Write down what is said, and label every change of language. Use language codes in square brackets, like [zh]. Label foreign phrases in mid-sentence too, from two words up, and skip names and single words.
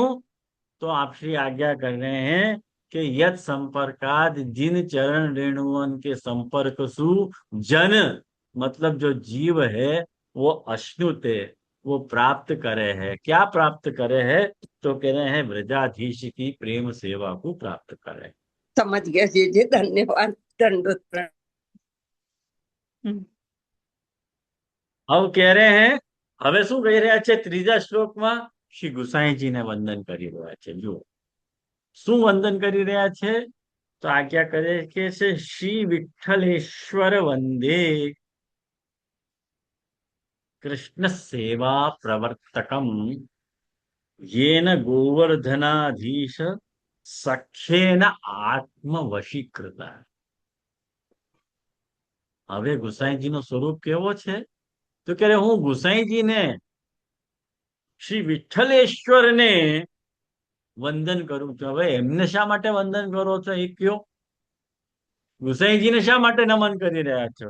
[hi] तो आप श्री आज्ञा कर रहे हैं कि [sa] यत संपर्काद, [hi] जिन चरण रेणुओं के संपर्क सु जन मतलब जो जीव है, वो अश्नुते, वो प्राप्त करे है. क्या प्राप्त करे है? तो कह रहे हैं व्रजाधीश की प्रेम सेवा को प्राप्त करे. समझ गया जी, धन्यवाद, दंडवत प्रणाम. अब कह रहे हैं, [gu] હવે શું કહી રહ્યા છે ત્રીજા શ્લોકમાં? શ્રી ગુસાઈજીને વંદન કરી રહ્યા છે. જુઓ શું વંદન કરી રહ્યા છે? તો આજ્ઞા કરે કે છે [sa] श्री विठ्ठलेश्वर वंदे कृष्ण सेवा प्रवर्तकम येन गोवर्धनाधीश सख्येन आत्मवशीकृत. [gu] હવે ગુસાઈજીનું સ્વરૂપ કેવો છે? તો કે હું ગુસાઈજીને, શ્રી વિઠ્ઠલેશ્વરને વંદન કરું છું. હવે એમને શા માટે વંદન કરો છો એ કયો? ગુસાઈજીને શા માટે નમન કરી રહ્યા છો?